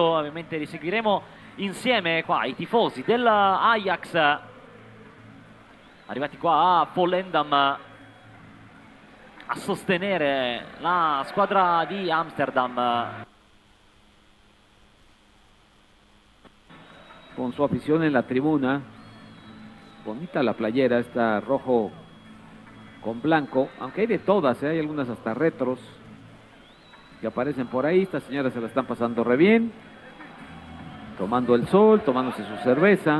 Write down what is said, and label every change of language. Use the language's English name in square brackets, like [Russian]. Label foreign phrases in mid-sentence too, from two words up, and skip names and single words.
[Italian] Ovviamente li seguiremo insieme qua, i tifosi dell'Ajax arrivati qua a Volendam a sostenere la squadra di Amsterdam. [Spanish] Con su afición en la tribuna. Bonita la playera, está rojo con blanco, aunque hay de todas, hay algunas hasta retros que aparecen por ahí. Estas señoras se la están pasando re bien, tomando el sol, tomándose su cerveza.